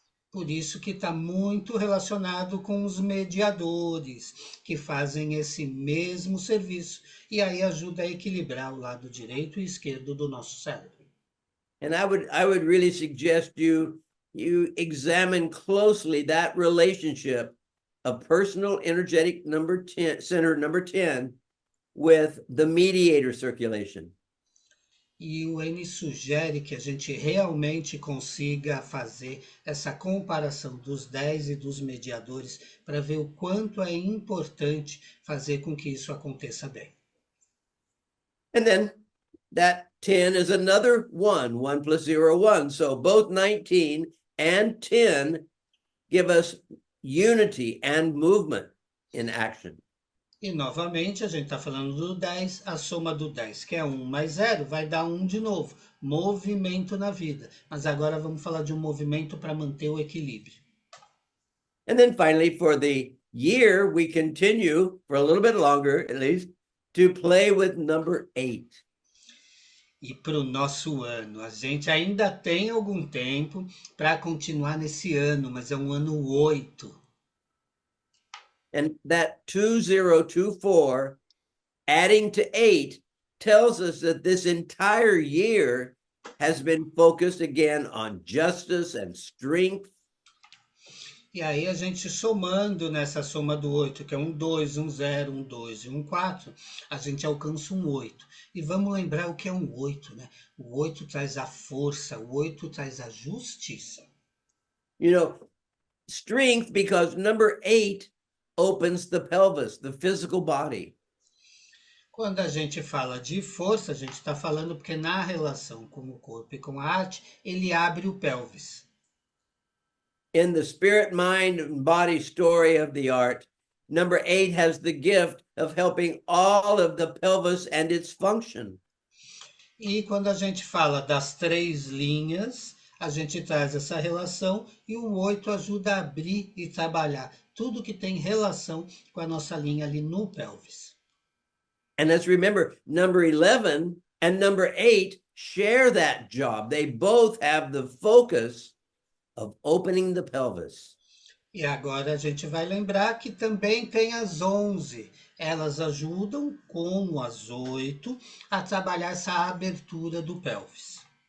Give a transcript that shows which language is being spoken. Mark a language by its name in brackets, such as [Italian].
[Portuguese] Por isso que está muito relacionado com os mediadores, que fazem esse mesmo serviço, e aí ajuda a equilibrar o lado direito e esquerdo do nosso cérebro. [English] And I would really suggest you examine closely that relationship of personal energetic number 10, center number 10 with the mediator circulation. [Portuguese] E o N sugere que a gente realmente consiga fazer essa comparação dos 10 e dos mediadores para ver o quanto é importante fazer com que isso aconteça bem. [English] And then that 10 is another 1, 1 plus 0, 1. So both 19 and 10 give us unity and movement in action. [Portuguese] E novamente a gente está falando do 10, a soma do 10, que é 1 mais 0, vai dar 1 de novo. Movimento na vida. Mas agora vamos falar de um movimento para manter o equilíbrio. [English] And then finally, for the year, we continue for a little bit longer, at least, to play with number 8. [Portuguese] E para o nosso ano, a gente ainda tem algum tempo para continuar nesse ano, mas é um ano 8. [English] And that 2024 adding to 8 tells us that this entire year has been focused again on justice and strength. [Portuguese] E aí a gente somando nessa soma do 8, que é um 2, um 0, um 2 e um 4, a gente alcança um 8. E vamos lembrar o que é um 8, né? O 8 traz a força, o 8 traz a justiça. [English] You know, strength because number 8 opens the pelvis, the physical body. [Portuguese] Quando a gente fala de força, a gente está falando porque na relação com o corpo e com a arte, ele abre o pelvis. [English] In the spirit, mind, and body story of the art, number 8 has the gift of helping all of the pelvis and its function. [Portuguese] E quando a gente fala das 3 linhas, a gente traz essa relação e o 8 ajuda a abrir e trabalhar tudo que tem relação com a nossa linha ali no pelvis. [English] And let's remember, number 11 and number 8 share that job. They both have the focus of opening the pelvis. [Portuguese] E agora a gente vai lembrar que também tem as 11. Elas ajudam, como as 8, a trabalhar essa abertura do pelvis.